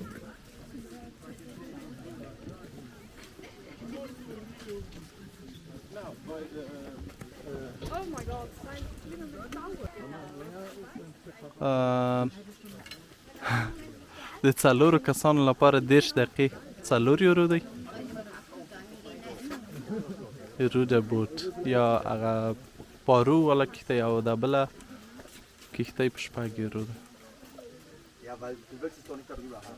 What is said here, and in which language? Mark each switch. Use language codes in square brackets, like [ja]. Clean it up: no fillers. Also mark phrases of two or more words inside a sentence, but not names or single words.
[ps] د 4 کسانو لپاره 10 دقیقې 4 یورو دی. روده بوت یا هغه پارو والا کښتۍ او دا بله کښتۍ په 6 یورو ده. [de] Ja, weil du willst es doch nicht darüber haben.